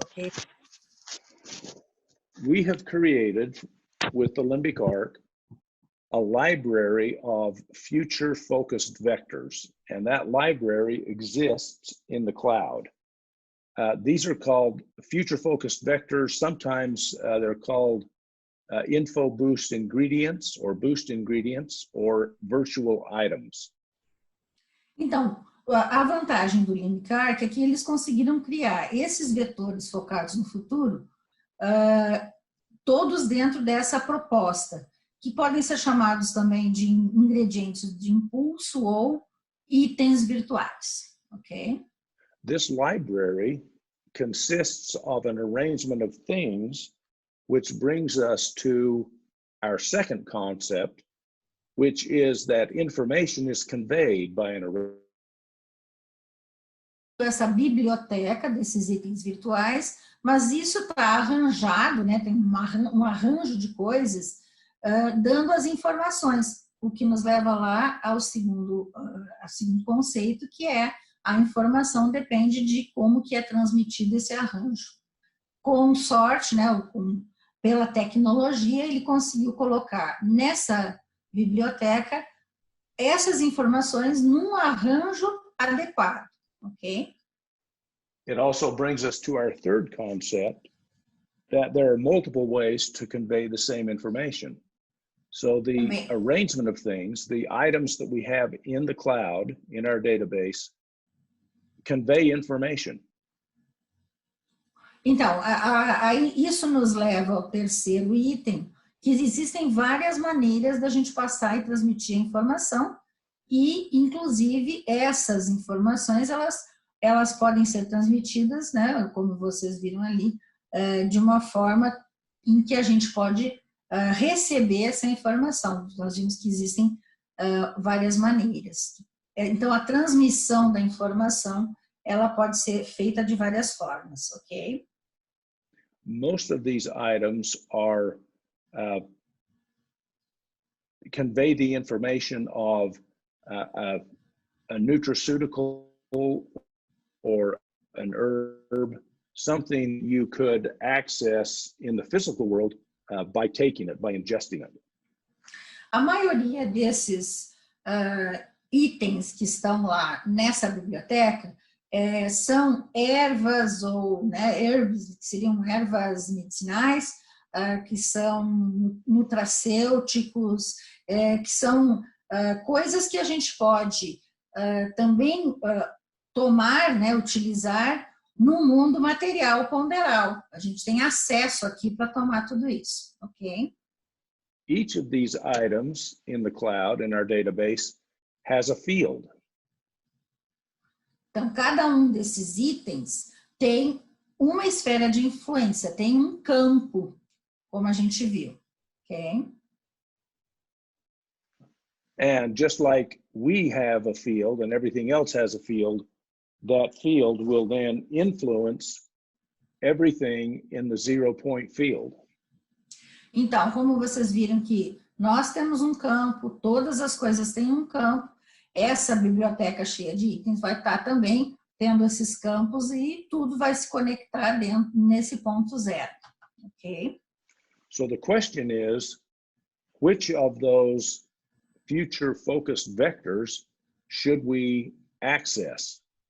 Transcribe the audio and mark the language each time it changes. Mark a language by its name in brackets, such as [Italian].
[English] Okay? We have created, with the limbic arc, a library of future-focused vectors, and that library exists in the cloud. These are called future-focused vectors. Sometimes they're called info boost ingredients or boost ingredients or virtual items. [Portuguese] Então, a vantagem do limbic arc é que eles conseguiram criar esses vetores focados no futuro, todos dentro dessa proposta, que podem ser chamados também de ingredientes de impulso ou itens virtuais, ok? [English] This library consists of an arrangement of things, which brings us to our second concept, which is that information is conveyed by an array. [Portuguese] Essa biblioteca desses itens virtuais, mas isso está arranjado, né? Tem um arranjo de coisas dando as informações, o que nos leva lá ao segundo conceito, que é a informação depende de como que é transmitido esse arranjo. Com sorte, né, pela tecnologia, ele conseguiu colocar nessa biblioteca essas informações num arranjo adequado, ok? [English] It also brings us to our third concept, that there are multiple ways to convey the same information. So the arrangement of things, the items that we have in the cloud, in our database, convey information. [Portuguese] Então, isso nos leva ao terceiro item, que existem várias maneiras da gente passar e transmitir a informação, e, inclusive, essas informações, elas podem ser transmitidas, né, como vocês viram ali, de uma forma em que a gente pode receber essa informação. Nós vimos que existem várias maneiras. Então, a transmissão da informação, ela pode ser feita de várias formas, ok? [English] Most of these items are convey the information of a nutraceutical or an herb, something you could access in the physical world by taking it, by ingesting it. [Portuguese] A maioria desses itens que estão lá nessa biblioteca são ervas ou, né, herbs, que seriam ervas medicinais, que são nutracêuticos, que são coisas que a gente pode também tomar, né, utilizar no mundo material ponderal. A gente tem acesso aqui para tomar tudo isso, ok? [English] Each of these items in the cloud, in our database, has a field. [Portuguese] Então, cada um desses itens tem uma esfera de influência, tem um campo, como a gente viu, ok? [English] And just like we have a field and everything else has a field, that field will then influence everything in the 0-point field. [Portuguese] Então, como vocês viram que nós temos um campo, todas as coisas têm um campo, essa biblioteca cheia de itens vai estar também tendo esses campos e tudo vai se conectar dentro nesse ponto zero, ok? [English] So the question is, which of those future-focused vectors should we access?